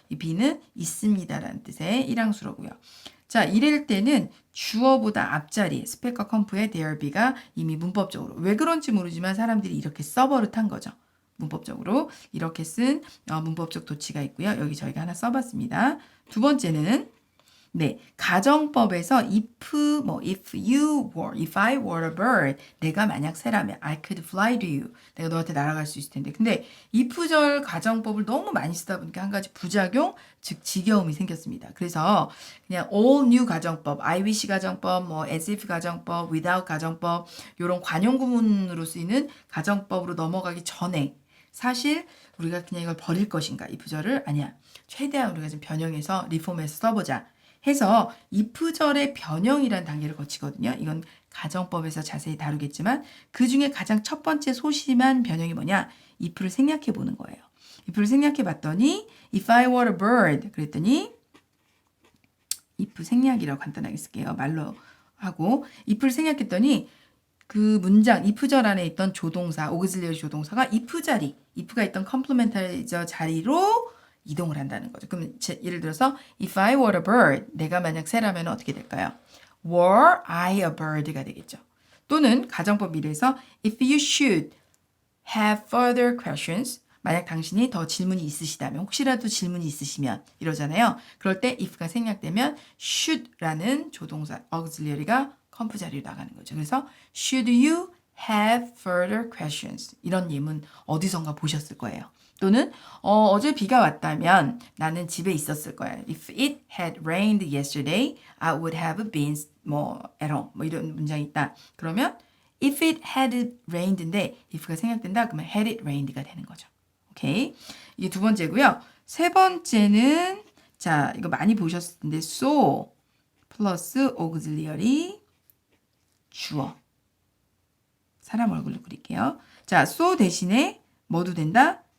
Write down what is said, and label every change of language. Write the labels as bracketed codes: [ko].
[ko] 이 be는 있습니다라는 뜻의 일항수로고요. 자, 이럴 때는 주어보다 앞자리 스펙과 컴프의 there be가 이미 문법적으로 왜 그런지 모르지만 사람들이 이렇게 써버릇한 거죠. 문법적으로 이렇게 쓴 문법적 도치가 있고요. 여기 저희가 하나 써봤습니다. 두 번째는 네, 가정법에서 [en] if you were, if I were a bird, [ko] 내가 만약 새라면 [en] I could fly to you. [ko] 내가 너한테 날아갈 수 있을 텐데. 근데 if절 가정법을 너무 많이 쓰다 보니까 한 가지 부작용, 즉 지겨움이 생겼습니다. 그래서 그냥 all new 가정법, I wish 가정법, 뭐 as if 가정법, without 가정법, 이런 관용 구문으로 쓰이는 가정법으로 넘어가기 전에 사실 우리가 그냥 이걸 버릴 것인가? if절을 아니야. 최대한 우리가 좀 변형해서 리폼해서 써보자. 해서 if절의 변형이라는 단계를 거치거든요. 이건 가정법에서 자세히 다루겠지만 그 중에 가장 첫 번째 소심한 변형이 뭐냐? if를 생략해 보는 거예요. if를 생략해 봤더니 [en] if I were a bird [ko] 그랬더니 if 생략이라고 간단하게 쓸게요. 말로 하고 if를 생략했더니 그 문장 if절 안에 있던 조동사, auxiliary 조동사가 if 자리, if가 있던 complementizer 자리로 이동을 한다는 거죠. 그럼 예를 들어서 [en] if I were a bird, [ko] 내가 만약 새라면 어떻게 될까요? [en] were I a bird [ko] 가 되겠죠. 또는 가정법 미래에서 [en] if you should have further questions, [ko] 만약 당신이 더 질문이 있으시다면, 혹시라도 질문이 있으시면 이러잖아요. 그럴 때 if가 생략되면 should라는 조동사 auxiliary가 컴프 자리로 나가는 거죠. 그래서 [en] should you have further questions [ko] 이런 예문 어디선가 보셨을 거예요. 또는 어제 비가 왔다면 나는 집에 있었을 거야. [en] If it had rained yesterday, I would have been at home. [ko] 이런 문장이 있다. 그러면 [en] if it had rained [ko] 인데 if가 생략된다. 그러면 [en] had it rained [ko] 가 되는 거죠. 오케이. 이게 두 번째고요. 세 번째는 자 이거 많이 보셨을 텐데 so 플러스 auxiliary 주어. 사람 얼굴로 그릴게요. 자 so 대신에 뭐도 된다?